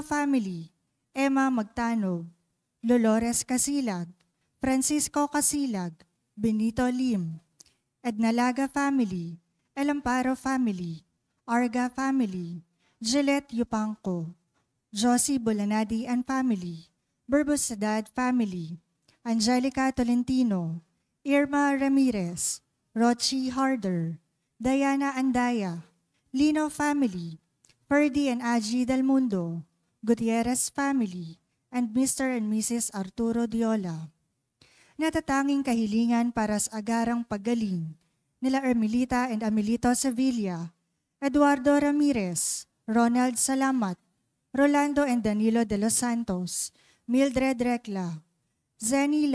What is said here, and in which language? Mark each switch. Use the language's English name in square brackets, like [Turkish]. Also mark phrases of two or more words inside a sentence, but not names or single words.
[English] family, Emma Magtano, Dolores Casilag, Francisco Casilag, Benito Lim, Ednalaga family, Elamparo family, Arga family, Gillette Yupanco, Josie Bolanadi and family, Burbusadad family, Angelica Tolentino, Irma Ramirez, Rochi Harder, Diana Andaya, Lino family, Ferdy and Aji Del Mundo, Gutierrez family, and Mr. and Mrs. Arturo Diola. [Filipino] Natatanging kahilingan para sa agarang paggaling nila Ermelita and Amelito Sevilla, Eduardo Ramirez, Ronald Salamat, Rolando and Danilo de los Santos, Mildred Recla, Zenny